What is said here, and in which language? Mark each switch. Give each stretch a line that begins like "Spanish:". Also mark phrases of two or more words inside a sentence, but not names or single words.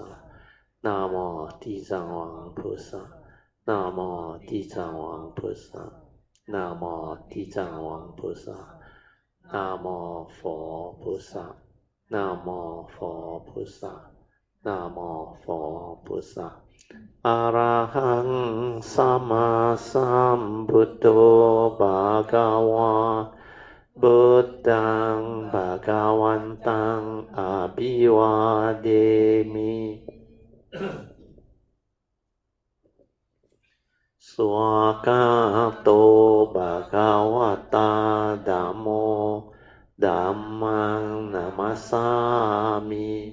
Chinese: 南无地藏王菩萨。南无地藏王菩萨。南无地藏王菩萨。南无佛菩萨。南无佛菩萨。南无佛菩萨。
Pali: อะระหังสัมมาสัมพุทโธภะคะวาพุทธังภะคะวันตังอะภิวาเทมิสวากาโตภะคะวะตาธัมโมธัมมังนะมัสสามิ